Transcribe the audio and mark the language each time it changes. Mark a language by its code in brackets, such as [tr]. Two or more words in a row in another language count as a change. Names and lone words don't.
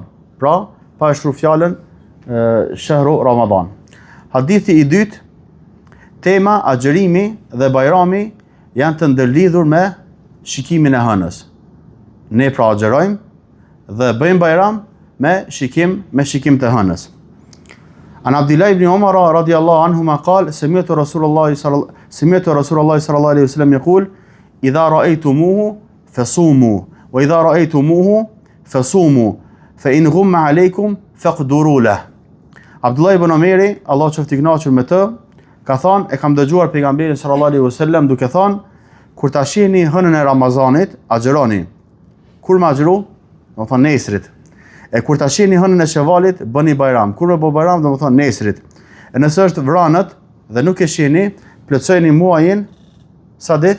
[sq] Pra, pa e shtu fjalën [ar] شهر رمضان. [sq] Hadithi i dytë, tema agjërimi dhe bajrami janë të ndërlidhur me shikimin e hënës. Ne pra agjërojmë dhe bëjmë bajram me shikim të hënës. [ar] عن عبد الله بن عمر رضي الله عنهما قال سمعت رسول الله صلى الله عليه وسلم يقول إذا رأيتموه فصوموا وإذا رأيتموه فصوموا فإن غم عليكم فاقدروا له. [sq] Abdullah ibn Umari, Allah qoftë i kënaqur me të, ka thënë, e kam dëgjuar pejgamberin [ar] صلى الله عليه وسلم [sq] duke thënë, kur ta shihni hënën e Ramazanit, agjëroni. Kur më agjëru? Do të thonë nesrit. E kur ta shihni hënën e Shevalit, bëni bajram. Kur bëj bajram, do të thonë nesrit. E nëse është vranët dhe nuk e shihni, plotësojeni muajin sa ditë?